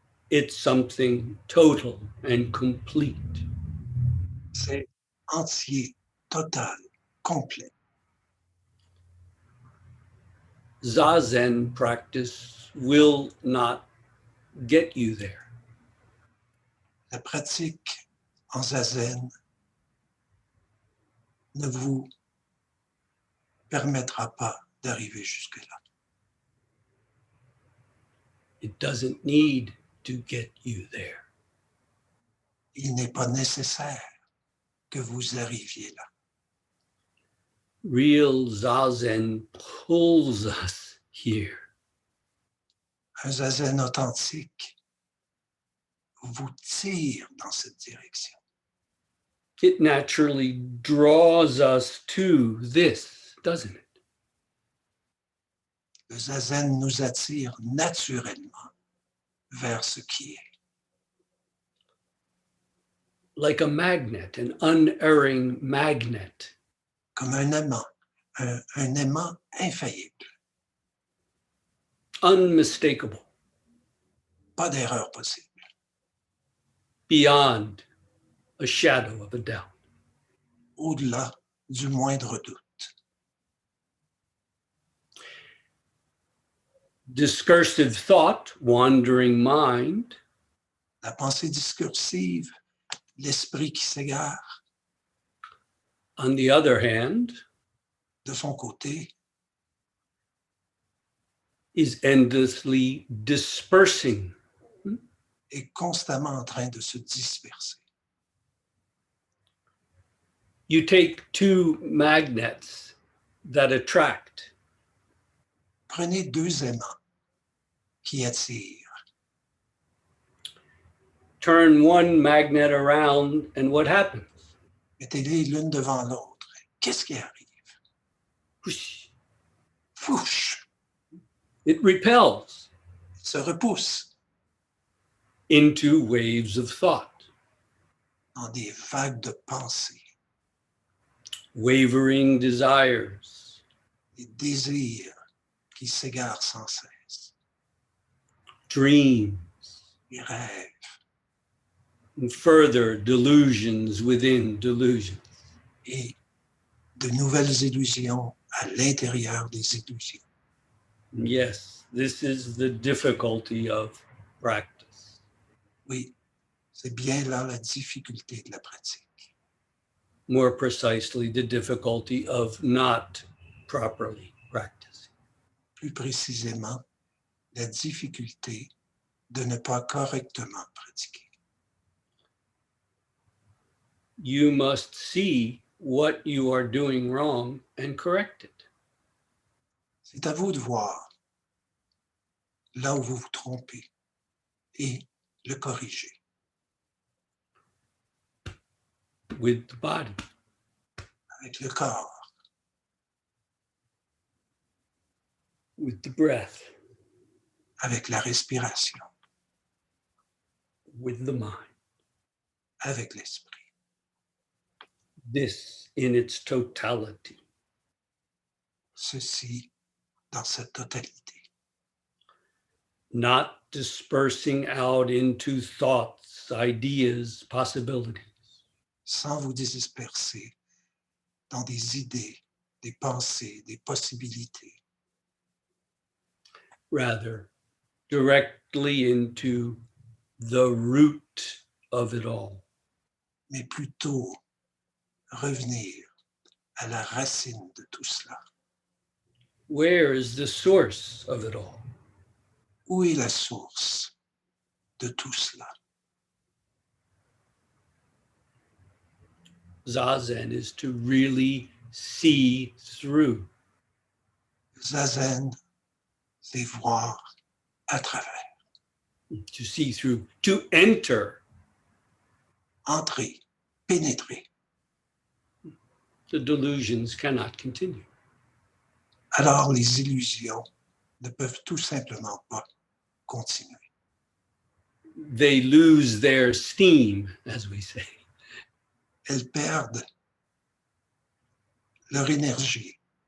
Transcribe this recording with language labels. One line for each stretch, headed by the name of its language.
English: it's something total and complete.
French: c'est entier, total, complet.
English: Zazen practice will not get you there.
French: La pratique en zazen ne vous permettra pas d'arriver jusque-là.
English: It doesn't need to get you there.
French: Il n'est pas nécessaire que vous arriviez là.
English: Real Zazen pulls us here.
French: Un zazen authentique vous tire dans cette direction.
English: It naturally draws us to this, doesn't it?
French: Le zazen nous attire naturellement vers ce qui est.
English: Like a magnet, an unerring magnet.
French: Comme un aimant infaillible.
English: Unmistakable.
French: Pas d'erreur possible.
English: Beyond a shadow of a doubt.
French: Au-delà du moindre doute.
English: Discursive thought, wandering mind,
French: La pensée discursive, l'esprit qui s'égare,
English: on the other hand,
French: de son côté,
English: is endlessly dispersing.
French: est constamment en train de se disperser.
English: You take two magnets that attract.
French: Prenez deux aimants qui attirent.
English: Turn one magnet around, and what happens?
French: Mettez-les l'une devant l'autre. Qu'est-ce qui arrive?
English: Whoosh.
French: Fouche!
English: It repels
French: Il se repousse
English: into waves of thought,
French: dans des vagues de pensée,
English: wavering desires,
French: des désirs qui s'égarent sans cesse,
English: dreams,
French: des rêves,
English: and further delusions within delusions.
French: et de nouvelles illusions à l'intérieur des illusions.
English: Yes, this is the difficulty of practice.
French: Oui, c'est bien là la difficulté de la pratique.
English: More precisely, the difficulty of not properly practicing.
French: Plus précisément, la difficulté de ne pas correctement pratiquer.
English: You must see what you are doing wrong and correct it.
French: C'est à vous de voir là où vous vous trompez et le corriger.
English: With the body,
French: Avec le corps,
English: with the breath,
French: avec la respiration,
English: with the mind.
French: avec l'esprit.
English: This in its totality.
French: Ceci dans sa totalité.
English: Not dispersing out into thoughts, ideas, possibilities.
French: Sans vous disperser dans des idées, des pensées, des possibilités.
English: Rather, directly into the root of it all.
French: Mais plutôt revenir à la racine de tout cela.
English: Where is the source of it all?
French: Où est la source de tout cela?
English: Zazen is to really see through.
French: Zazen, c'est voir à travers,
English: To see through, to enter.
French: entrer, pénétrer.
English: The delusions cannot continue.
French: Alors les illusions ne peuvent tout simplement pas continuer.
English: They lose their steam, as we say.
French: Elles perdent leur énergie.